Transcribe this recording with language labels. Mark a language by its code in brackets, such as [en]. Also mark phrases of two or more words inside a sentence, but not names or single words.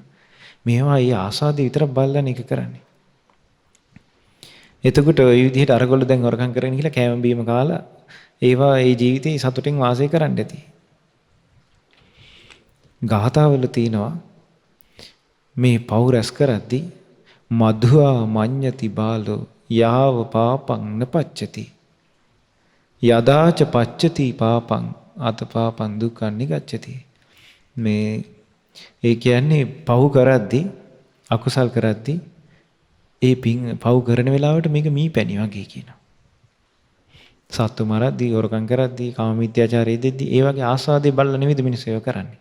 [si] මේවා ඒ ආස්වාදේ විතරක් බලලා මේක කරන්නේ. එතකොට ওই විදිහට අරගොල්ලෝ දැන් හොරකම් කරගෙන ගිහලා කෑම බීම කාලා ඒවා ඒ ජීවිතේ සතුටින් වාසය කරන්න ඇති. ගාථාවල තියෙනවා මේ පව් රැස් කරද්දී [pi] මධුවා මඤ්ඤති බාලෝ යාව පාපං නපච්චති යදාච පච්චති පාපං අත පාපං දුක්ඛං නිගච්ඡති. [si] මේ ඒ කියන්නේ පව් කරද්දී අකුසල් කරද්දී ඒ පින් පව් කරන වෙලාවට මේක මීපැණි වගේ කියනවා. සත්තු මරද්දී, හොරකම් කරද්දී, කාම මිත්‍යාචාරය දෙද්දී ඒ වගේ ආස්වාදේ බලලා නෙවෙයි මිනිස්සු ඒව කරන්නේ.